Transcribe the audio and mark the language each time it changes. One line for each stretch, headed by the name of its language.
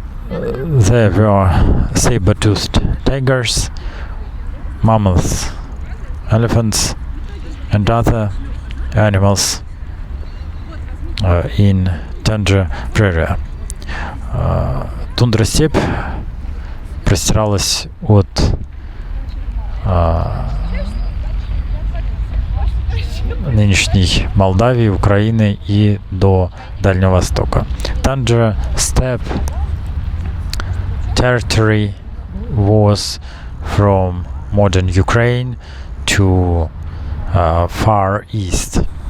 English: There were saber-toothed tigers, mammoths, elephants, and other animals in tundra prairie.
Russian: Тундра-степь простиралась от нынешней Молдавии, Украины и до Дальнего Востока.
English: Tundra steppe territory was from modern Ukraine to Far East.